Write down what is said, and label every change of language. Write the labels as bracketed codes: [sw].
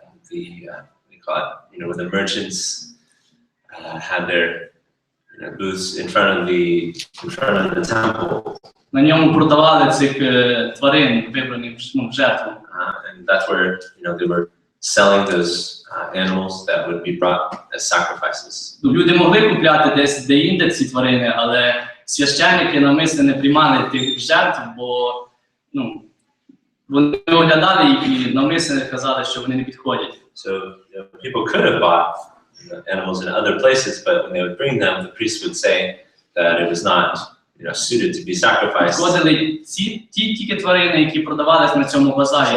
[en] We call it, where the merchants had their booths in front of the temple. [uk] На ньому продавали цих тварин, вибраних в жертву. [en] And that's where they were selling those animals that would be brought as sacrifices. [uk] Люди могли купляти десь де-інде ці тварини, але священники навмисно не приймали тих жертв, бо вони оглядали їх і навмисно казали, що вони не підходять. [en] So people could have bought animals in other places, but when they would bring them, the priest would say that it was not suited to be sacrificed. [uk] Підходили тільки тварини, які продавались на цьому базарі.